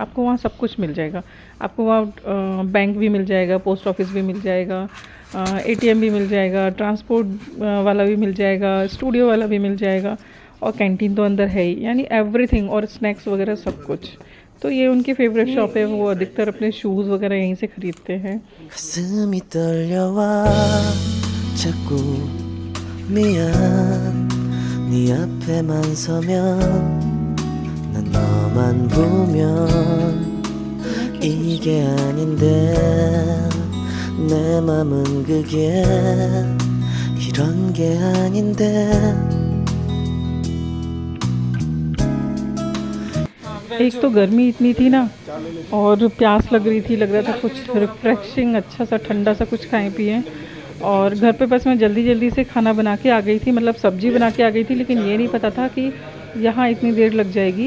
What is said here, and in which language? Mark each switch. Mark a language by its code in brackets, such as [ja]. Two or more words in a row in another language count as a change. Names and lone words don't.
[hi] आपको वहाँ सब कुछ मिल जाएगा। आपको वहाँ बैंक भी मिल जाएगा, पोस्ट ऑफिस भी मिल जाएगा, एटीएम भी मिल जाएगा, ट्रांसपोर्ट वाला भी मिल जाएगा, स्टूडियो वाला भी मिल जाएगा, और कैंटीन तो अंदर है ही। यानी एवरीथिंग, और स्नैक्स वगैरह सब कुछ। तो ये उनकी फेवरेट शॉप है। वो अधिकतर अपने शूज़ वगैरह यहीं से ख़रीदते हैं। [ko] 가슴이 떨려와 자꾸 미안 네 앞에만 서면 난 너만 보면 이게 아닌데 내 맘은 그게 이런 게 아닌데 [hi] एक तो गर्मी इतनी थी ना, और प्यास लग रही थी, लग रहा था कुछ रिफ्रेशिंग अच्छा सा ठंडा सा कुछ खाएं पिएं। और घर पे बस मैं जल्दी जल्दी से खाना बना के आ गई थी, मतलब सब्जी बना के आ गई थी, लेकिन ये नहीं पता था कि यहाँ इतनी देर लग जाएगी।